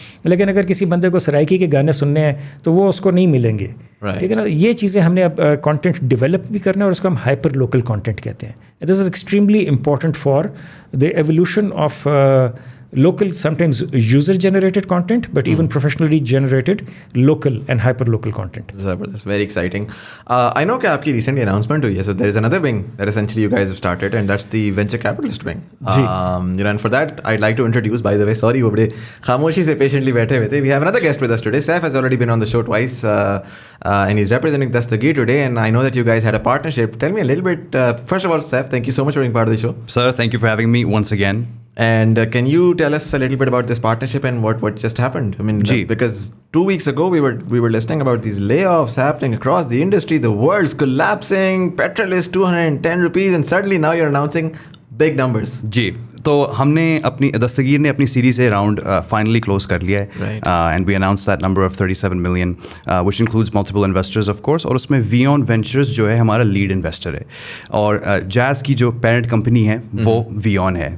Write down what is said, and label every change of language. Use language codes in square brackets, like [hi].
[ur] لیکن اگر کسی بندے کو سرائکی کے گانے سننے ہیں تو وہ اس کو نہیں ملیں گے, ٹھیک ہے نا. یہ چیزیں ہم نے اب کانٹینٹ ڈیولپ بھی کرنا ہے, اور اس کو ہم ہائپر لوکل کانٹینٹ کہتے ہیں. [en] This is extremely important for the evolution of local, sometimes user generated content, but even professionally generated local and hyper local content. That's very exciting. I know that [ur] aapki recently announcement hui hai, [en] so there is another wing that essentially you guys have started, and that's the venture capitalist wing. And for that I'd like to introduce, by the way, sorry [ur] wo bade khamoshi se patiently baithe hue the, [en] we have another guest with us today. Saif has already been on the show twice, and he's representing Dastagir today, and I know that you guys had a partnership. Tell me a little bit, first of all, Saif, thank you so much for being part of the show. Sir, thank you for having me once again. And can you tell us a little bit about this partnership and what just happened? I mean, because 2 weeks ago we were listening about these layoffs happening across the industry, the world's collapsing, petrol is 210 rupees, and suddenly now you're announcing big numbers. [ur] جی, تو ہم نے اپنی دستگیر نے اپنی series a round finally close کر لیا ہے, [en] and we announce that number of 37 million which includes multiple investors of course, [ur] اور اس میں ویون وینچرز جو ہے ہمارا لیڈ انویسٹر ہے, اور جیز کی جو پیرنٹ کمپنی ہے وہ ویون ہے.